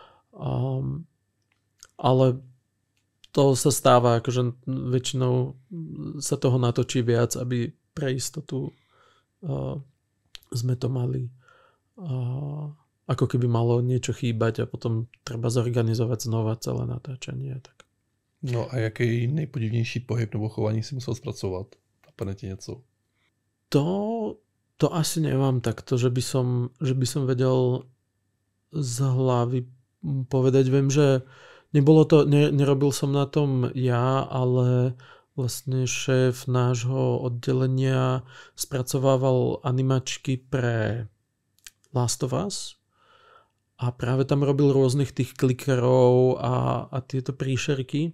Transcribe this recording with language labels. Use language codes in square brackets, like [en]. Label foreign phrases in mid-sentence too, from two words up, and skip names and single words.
[sk] Ale to sa stáva, akože väčšinou sa toho natočí viac, aby pre istotu sme to mali ako keby malo niečo chýbať a potom treba zorganizovať znova celé natáčanie. Tak. [cs] No a jaký nejpodivnější pohyb nebo chování si musel zpracovat? Napadne ti něco? [sk] To asi nemám takto, že by som vedel z hlavy povedať. Viem, že nerobil som na tom ja, ale vlastne šéf nášho oddelenia spracovával animačky pre Last of Us a práve tam robil rôznych tých klikerov a tieto príšerky.